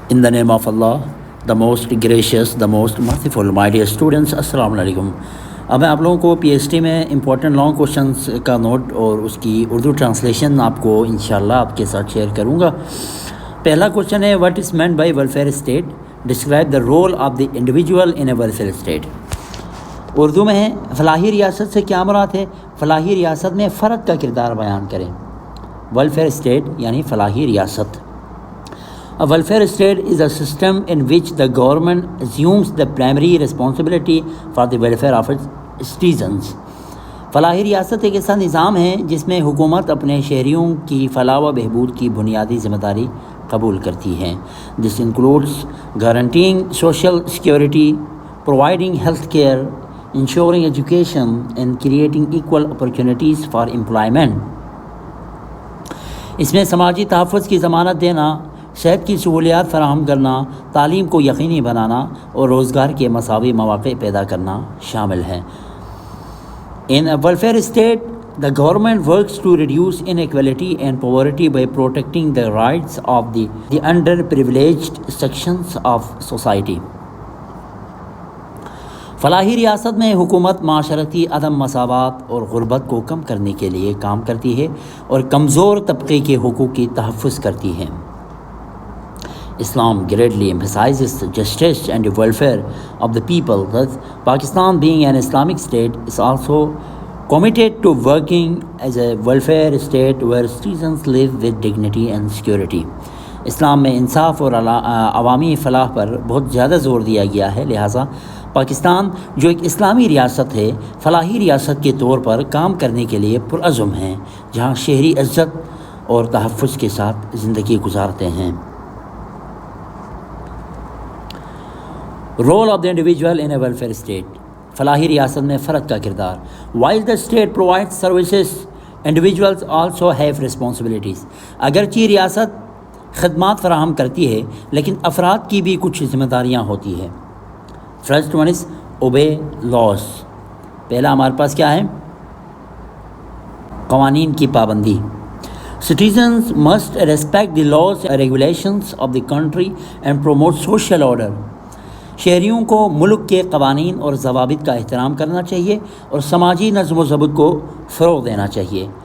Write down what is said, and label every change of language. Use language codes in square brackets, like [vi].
[en] In the name of Allah, the most gracious, the most merciful, my dear students, [ur] السلام علیکم. اب میں آپ لوگوں کو پی ایس ٹی میں امپورٹنٹ لانگ کوشچنس کا نوٹ اور اس کی اردو ٹرانسلیشن آپ کو انشاءاللہ آپ کے ساتھ شیئر کروں گا. پہلا کوشچن ہے [en] what is meant by welfare state? Describe the role of the individual in a welfare state. [ur] Urdu میں ہے فلاحی ریاست سے کیا مراد ہے؟ فلاحی ریاست میں فرد کا کردار بیان کریں. ویلفیئر اسٹیٹ یعنی فلاحی ریاست. [en] A welfare state is a system in which the government assumes the primary responsibility for the welfare of its citizens. [ur] فلاحی ریاست ایک ایسا نظام ہے جس میں حکومت اپنے شہریوں کی فلاح و بہبود کی بنیادی ذمہ داری قبول کرتی ہے. [en] This includes guaranteeing social security, providing health care, ensuring education and creating equal opportunities for employment. [ur] اس میں سماجی تحفظ کی ضمانت دینا، صحت کی سہولیات فراہم کرنا، تعلیم کو یقینی بنانا اور روزگار کے مساوی مواقع پیدا کرنا شامل ہے. [en] In a welfare state, the government works to reduce inequality and poverty by protecting the rights of the underprivileged sections of society. [ur] فلاحی ریاست میں حکومت معاشرتی عدم مساوات اور غربت کو کم کرنے کے لیے کام کرتی ہے اور کمزور طبقے کے حقوق کی تحفظ کرتی ہے. [en] Islam greatly emphasizes the justice and the welfare of the people. Thus, Pakistan, being an Islamic state, is also committed to working as a welfare state where citizens live with dignity and security. [ur] اسلام میں انصاف اور عوامی فلاح پر بہت زیادہ زور دیا گیا ہے، لہٰذا پاکستان جو ایک اسلامی ریاست ہے فلاحی ریاست کے طور پر کام کرنے کے لیے پرعزم ہے، جہاں شہری عزت اور تحفظ کے ساتھ زندگی گزارتے ہیں. [en] Role of the individual in a welfare state. [ur] فلاحی ریاست میں فرد کا کردار. [en] While the state provide services individuals also have responsibilities. [ur] اگرچہ ریاست خدمات فراہم کرتی ہے لیکن افراد کی بھی کچھ ذمہ داریاں ہوتی ہے. [en] First one is obey laws. [ur] پہلا ہمارے پاس کیا ہے؟ قوانین کی پابندی. [en] Citizens must respect the laws and regulations of the country and promote social order. [ur] شہریوں کو ملک کے قوانین اور ضوابط کا احترام کرنا چاہیے اور سماجی نظم و ضبط کو فروغ دینا چاہیے.